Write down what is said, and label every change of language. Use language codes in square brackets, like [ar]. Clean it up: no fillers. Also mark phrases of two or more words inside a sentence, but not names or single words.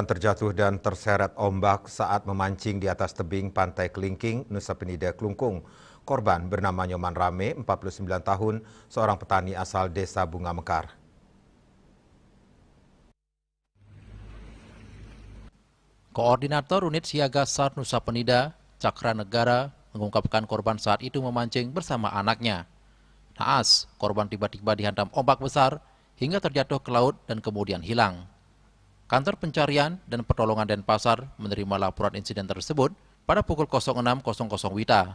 [id] terjatuh dan terseret ombak saat memancing di atas tebing Pantai Kelingking, Nusa Penida, Klungkung. Korban bernama Nyoman Rame, 49 tahun, seorang petani asal Desa Bunga Mekar. Koordinator Unit Siaga SAR Nusa Penida, Cakra Negara, mengungkapkan korban saat itu memancing bersama anaknya. Naas, korban tiba-tiba dihantam ombak besar hingga terjatuh ke laut dan kemudian hilang. Kantor Pencarian dan Pertolongan Denpasar menerima laporan insiden tersebut pada pukul 06.00 WITA.